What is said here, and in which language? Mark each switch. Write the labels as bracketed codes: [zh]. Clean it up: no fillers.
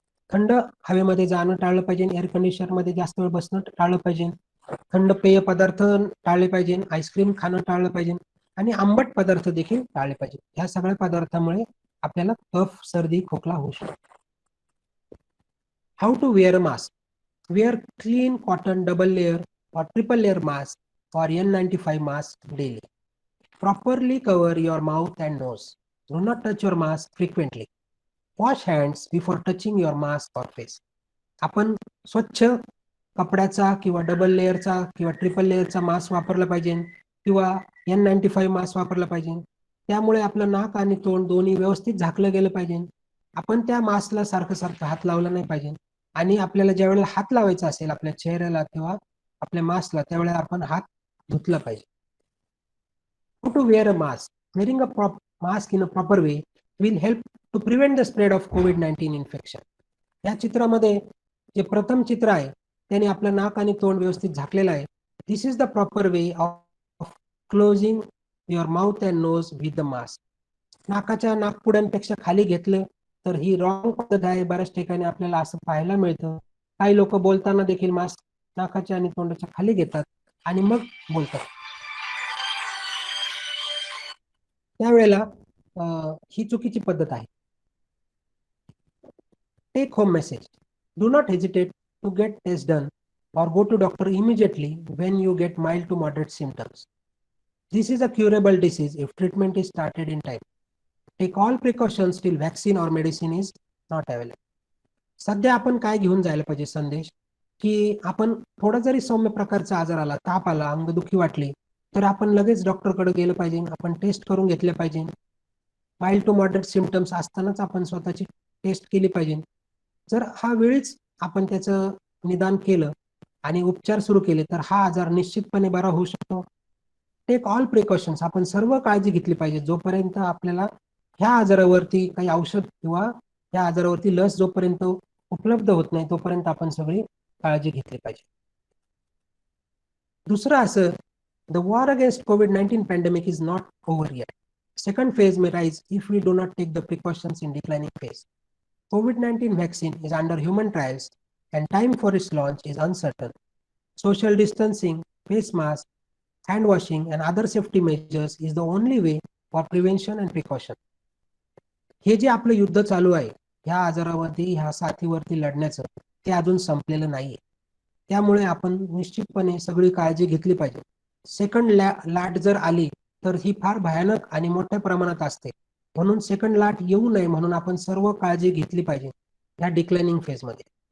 [mr] थंड हवेमध्ये जाणं टाळलं पाहिजे, एअर कंडिशनरमध्ये जास्त वेळ बसणं टाळलं पाहिजे, थंड पेय पदार्थ टाळले पाहिजे, आईस्क्रीम खाणं टाळलं पाहिजे आणि आंबट पदार्थ देखील टाळले पाहिजे. ह्या सगळ्या पदार्थामुळे आपल्याला कफ, सर्दी, खोकला होऊ शकतो. [en] How to wear a mask. Wear clean cotton double layer or triple layer mask or N95 mask daily. Properly cover your mouth and nose. Do not touch your mask frequently. Wash hands before touching your mask or face. [mr] आपण स्वच्छ कपड्याचा किंवा double लेअरचा किंवा triple लेअरचा mask वापरला पाहिजे किंवा N95 mask वापरला पाहिजे. त्यामुळे आपलं नाक आणि तोंड दोन्ही व्यवस्थित झाकलं गेलं पाहिजे. आपण त्या मास्कला सारखं सारखं हात लावला नाही पाहिजे आणि आपल्याला ज्या वेळेला हात लावायचा असेल आपल्या चेहऱ्याला किंवा आपल्या मास्कला, त्यावेळेला आपण हात धुतला पाहिजे. [en] How to wear a mask. Wearing a mask in a proper way will help to prevent the spread of COVID-19 infection. [mr] या चित्रामध्ये जे प्रथम चित्र आहे त्याने आपलं नाक आणि तोंड व्यवस्थित झाकलेलं आहे. [en] This is the proper way of closing your mouth and nose with the mask. [mr] नाकाच्या नाकपुड्यांपेक्षा खाली घेतलं तर ही रॉंग पद्धत आहे. बऱ्याच ठिकाणी आपल्याला असं पाहायला मिळतं. काही लोक बोलताना देखील मास्क नाकाच्या आणि तोंडाच्या खाली घेतात आणि मग बोलतात. त्यावेळेला ही चुकीची पद्धत आहे. [en] Take home message. Do not hesitate to get test done or go to doctor immediately when you get mild to moderate symptoms. This is a curable disease if treatment is started in time. Take all precautions till vaccine or medicine is not available. [mr] सध्या आपण काय घेऊन जायला पाहिजे संदेश, की आपण थोडा जरी सौम्य प्रकारचा आजार आला, ताप आला, अंगदुखी वाटली, तर आपण लगेच डॉक्टरकडे गेलं पाहिजे, आपण टेस्ट करून घेतले पाहिजे. [en] mild to moderate symptoms [mr] असतानाच आपण स्वतःची टेस्ट केली पाहिजे. जर हा वेळीच आपण त्याचं निदान केलं आणि उपचार सुरू केले तर हा आजार निश्चितपणे बरा होऊ शकतो. [en] Take all precautions. [mr] आपण सर्व काळजी घेतली पाहिजे जोपर्यंत आपल्याला ह्या आजारावरती काही औषध किंवा ह्या आजारावरती लस जोपर्यंत उपलब्ध होत नाही तोपर्यंत आपण सगळी काळजी घेतली पाहिजे. दुसरं असं, [en] The war against COVID-19 pandemic is not over yet. Second phase may rise if we do not take the precautions in declining phase. COVID-19 vaccine is under human trials and time for its launch is uncertain. Social distancing, face mask, hand washing and other safety measures is the only way for prevention and precaution. [mr] हे जे आपलं युद्ध चालू आहे ह्या आजारावरती, ह्या साथीवरती लढण्याचं, ते अजून संपलेलं नाहीये. त्यामुळे आपण निश्चितपणे सगळी काळजी घेतली पाहिजे. सेकंड लाट जर आली तर ही फार भयानक आणि मोठ्या प्रमाणात असते. म्हणून सेकंड लाट येऊ नये म्हणून आपण सर्व काळजी घेतली पाहिजे या डिक्लाइनिंग फेजमध्ये.